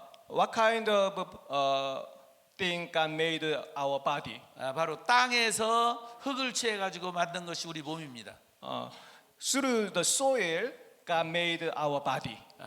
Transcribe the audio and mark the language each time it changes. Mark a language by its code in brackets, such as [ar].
[en] what kind of thing God made our body? [ko] 바로 땅에서 흙을 취해 가지고 만든 것이 우리 몸입니다. [en] Through the soil, God made our body.